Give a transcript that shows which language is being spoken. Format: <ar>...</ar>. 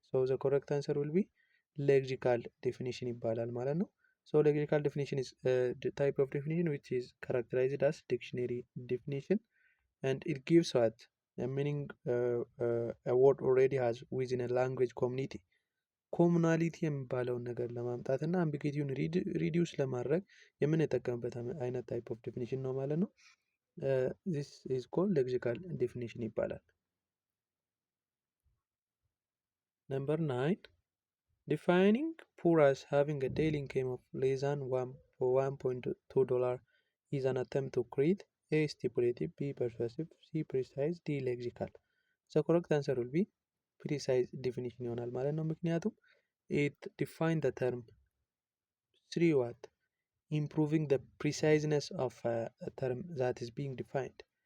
<en>So the correct answer will be lexical definition</en> <am>ይባላል ማለት ነው።</am> <en>So lexical definition is the type of definition which is characterized as dictionary definition, and it gives what a meaning a word already has within a language community.</en> <am>ኮሙናሊቲ የሚባለውን ነገር ለማምጣት እና አምቢጊቲውን ሪዲዩስ ለማድረግ የምንጠቀምበት አይነት ታይፕ ኦፍ ዴፊኒሽን ነው ማለት ነው።</am> <en>this is called lexical definition</en> <am>ይባላል።</am> <en>Number 9. Defining poor as having a daily income of less than $1.2 is an attempt to create A. Stipulative, B. Persuasive, C. Precise, D. Lexical. The correct answer will be precise definition</en> <am>ይሆናል ማለት ነው። ምክንያቱም</am> <en>it define the term through what improving the preciseness of a term that is being defined.</en>